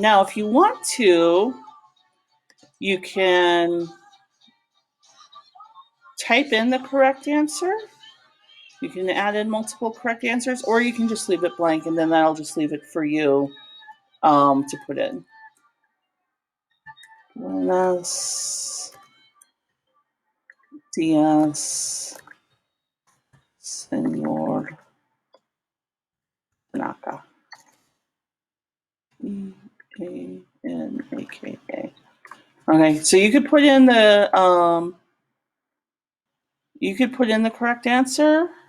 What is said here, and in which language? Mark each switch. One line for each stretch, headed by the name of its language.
English: Now, if you want to, you can type in the correct answer. You can add in multiple correct answers, or you can just leave it blank, and then that'll just leave it for you to put in.
Spanish: Buenos días, Señor Tanaka. Eanaka.
English: Okay, so you could put in the correct answer.